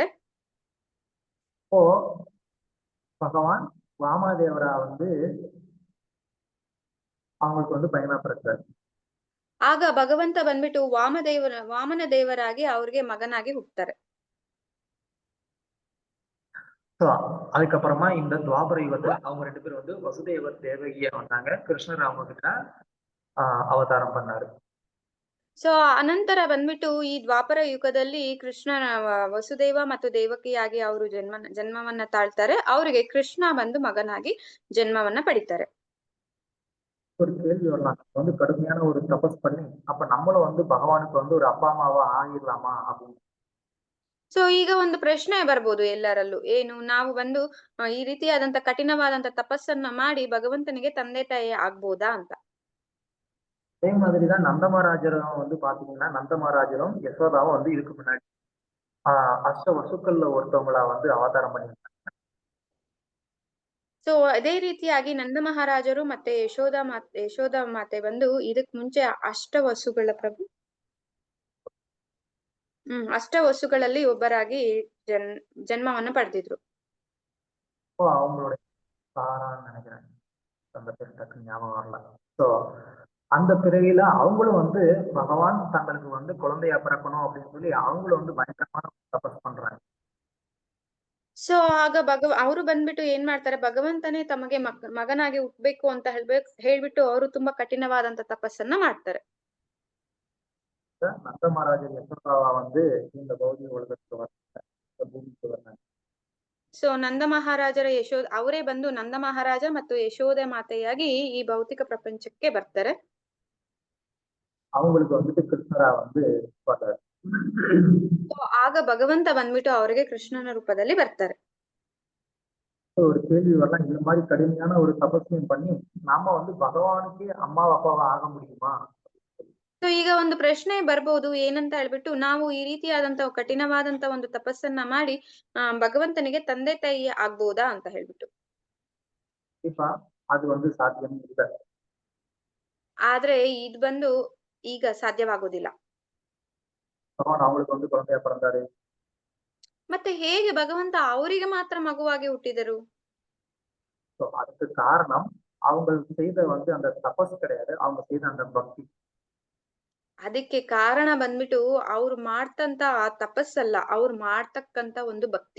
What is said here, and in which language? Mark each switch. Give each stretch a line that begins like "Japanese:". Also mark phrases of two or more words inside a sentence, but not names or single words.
Tamil: ஓ பகவான் வாமனதேவரா வந்து அவங்களுக்கு வந்து பையனா பிறக்கிறார்.
Kannada: ಆಗ ಭಗವಂತ ಬಂದ್ಬಿಟ್ಟು ವಾಮನ ದೇವರಾಗಿ ಅವ್ರಿಗೆ ಮಗನಾಗಿ ಹುಟ್ಟುತ್ತಾರೆ.
Tamil: அதுக்கப்புறமா இந்த துவாபர யுகத்துல அவங்க 2 பேரும் வந்து வசுதேவர் தேவகியா வந்தாங்க. கிருஷ்ணர் அவங்க கிட்ட அவதாரம் பண்ணாரு.
Kannada: ಸೊ ಅನಂತರ ಬಂದ್ಬಿಟ್ಟು ಈ ದ್ವಾಪರ ಯುಗದಲ್ಲಿ ಕೃಷ್ಣನ ವಸುದೇವ ಮತ್ತು ದೇವಕಿಯಾಗಿ ಅವರು ಜನ್ಮವನ್ನ ತಾಳ್ತಾರೆ. ಅವರಿಗೆ ಕೃಷ್ಣ ಬಂದು ಮಗನಾಗಿ ಜನ್ಮವನ್ನ ಪಡಿತಾರೆ.
Tamil: ஒரு கேள்வி வரலாம். வந்து கடுமையான ஒரு தபஸ் பண்ணி அப்ப நம்மளும் வந்து பகவானுக்கு வந்து ஒரு அப்பா அம்மாவா ஆகிடலாமா அப்படின்னு.
Kannada: ಸೊ ಈಗ ಒಂದು ಪ್ರಶ್ನೆ ಬರ್ಬೋದು ಎಲ್ಲರಲ್ಲೂ, ಏನು ನಾವು ಬಂದು ಈ ರೀತಿಯಾದಂತ ಕಠಿಣವಾದಂತ ತಪಸ್ಸನ್ನ ಮಾಡಿ ಭಗವಂತನಿಗೆ ತಂದೆ ತಾಯಿ ಆಗ್ಬೋದಾ ಅಂತ.
Tamil: அதே மாதிரிதான் நந்தமகாராஜரும் வந்து பாத்தீங்கன்னா நந்தமகாராஜரும் யசோதாவும் வந்து இதுக்கு முன்னாடி அஷ்ட வசுக்கள்ல ஒருத்தவங்களா வந்து அவதாரம் பண்ணியிருக்காங்க.
Kannada: ಸೊ ಅದೇ ರೀತಿಯಾಗಿ ನಂದ ಮಹಾರಾಜರು ಮತ್ತೆ ಯಶೋಧ ಮಾತೆ ಬಂದು ಇದಕ್ ಮುಂಚೆ ಅಷ್ಟವಸುಗಳ ಪ್ರಭು ಅಷ್ಟವಸುಗಳಲ್ಲಿ ಒಬ್ಬರಾಗಿ ಜನ್ಮವನ್ನ ಪಡೆದಿದ್ರು.
Tamil: அவங்களுடைய சாரான்னு நினைக்கிறேன், அந்த பேர் டக்குன்னு ஞாபகம் வரல. சோ அந்த பிறவியில அவங்களும் வந்து பகவான் தங்களுக்கு வந்து குழந்தையா பிறக்கணும் அப்படின்னு சொல்லி அவங்களும் வந்து பயங்கரமான தபஸ் பண்றாங்க.
Kannada: ಸೊ ಆಗ ಅವರು ಬಂದ್ಬಿಟ್ಟು ಏನ್ ಮಾಡ್ತಾರೆ, ಭಗವಂತನೇ ತಮಗೆ ಮಗನಾಗಿ ಹುಟ್ಬೇಕು ಅಂತ ಹೇಳ್ಬಿಟ್ಟು ಅವರು ತುಂಬಾ ಕಠಿಣವಾದಂತ ತಪಸ್ಸನ್ನ ಮಾಡ್ತಾರೆ.
Tamil: நந்த மகாராஜர் யசோதாவா வந்து இந்த பௌதிக உலகத்துக்கு வர்றாங்க.
Kannada: ಸೊ ನಂದ ಮಹಾರಾಜರ ಅವರೇ ಬಂದು ನಂದ ಮಹಾರಾಜ ಮತ್ತು ಯಶೋಧ ಮಾತೆಯಾಗಿ ಈ ಭೌತಿಕ ಪ್ರಪಂಚಕ್ಕೆ ಬರ್ತಾರೆ.
Tamil: அவங்களுக்கு வந்துட்டு கிருஷ்ணரா வந்து
Kannada: ಆಗ ಭಗವಂತ ಬಂದ್ಬಿಟ್ಟು ಅವರಿಗೆ ಕೃಷ್ಣನ ರೂಪದಲ್ಲಿ ಬರ್ತಾರೆ.
Tamil: ஒரு கேள்வி வரலாம், இந்த மாதிரி கடுமையான ஒரு தபஸ்யம் பண்ணி நாம வந்து பகவானுக்கு அம்மா அப்பாவா ஆக முடியுமா?
Kannada: ಸೊ ಈಗ ಒಂದು ಪ್ರಶ್ನೆ ಬರ್ಬೋದು, ಏನಂತ ಹೇಳ್ಬಿಟ್ಟು ನಾವು ಈ ರೀತಿಯಾದಂತ ಕಠಿಣವಾದಂತ ಒಂದು ತಪಸ್ಸನ್ನ ಮಾಡಿ ಭಗವಂತನಿಗೆ ತಂದೆ ತಾಯಿ ಆಗ್ಬೋದಾ ಅಂತ ಹೇಳ್ಬಿಟ್ಟು. ಅದು ಒಂದು ಸಾಧ್ಯ ಇಲ್ಲ. ಆದ್ರೆ ಇದು ಬಂದು ಈಗ ಸಾಧ್ಯವಾಗೋದಿಲ್ಲ.
Tamil: அவங்களுக்கு வந்து குழந்தையா பிறந்தாரு.
Kannada: ಮತ್ತೆ ಹೇಗೆ ಭಗವಂತ ಅವರಿಗೆ ಮಾತ್ರ ಮಗುವಾಗಿ ಹುಟ್ಟಿದರು?
Tamil: அதுக்கு காரணம் அவங்க செய்த வந்து அந்த தபஸ் கிடையாது, அவங்க செய்த அந்த பக்தி.
Kannada: ಅದಕ್ಕೆ ಕಾರಣ ಬಂದ್ಬಿಟ್ಟು ಅವ್ರು ಮಾಡ್ತಂತ ತಪಸ್ಸಲ್ಲ, ಅವ್ರು ಮಾಡ್ತಕ್ಕಂತ ಒಂದು ಭಕ್ತಿ.